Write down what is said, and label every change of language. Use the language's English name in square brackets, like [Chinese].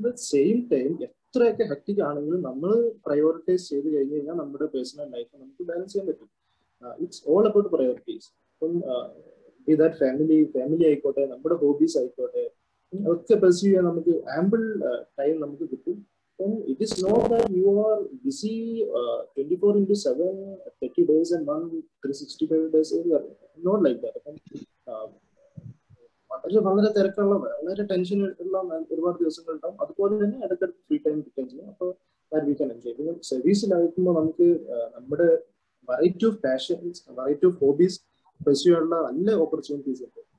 [Malayalam] Same time എത്രയൊക്കെ hectic ആണെങ്കിലും നമ്മൾ പ്രയോറിറ്റൈസ് ചെയ്ത് കഴിഞ്ഞ് കഴിഞ്ഞാൽ നമ്മുടെ പേഴ്സണൽ ലൈഫ് നമുക്ക് ബാലൻസ് ചെയ്യാൻ പറ്റും. [English] It's all about priorities. [Malayalam] ഇപ്പം ദാറ്റ് ഫാമിലി ആയിക്കോട്ടെ, നമ്മുടെ ഹോബീസ് ആയിക്കോട്ടെ, അതൊക്കെ പെർസ്യൂ ചെയ്യാൻ നമുക്ക് ആമ്പിൾ ടൈം നമുക്ക് കിട്ടും. [English] It is not that you are busy 24/7, 30 days and month, 365 days. Not like that. [Malayalam] വളരെ തിരക്കുള്ള, വളരെ ടെൻഷൻ ഉള്ള ഒരുപാട് ദിവസങ്ങൾ ഉണ്ടാവും. അതുപോലെ തന്നെ ഇടയ്ക്കിടയ്ക്ക് ഫ്രീ ടൈം കിട്ടുകയും ചെയ്യും. അപ്പോൾ [English] We can enjoy. [Malayalam] പിന്നെ സർവീസിലായിരിക്കുമ്പോൾ നമുക്ക് നമ്മുടെ [English] variety of passions, variety of hobbies [Malayalam] pursue ചെയ്യാനുള്ള നല്ല ഓപ്പർച്യൂണിറ്റീസ് ഉണ്ട്.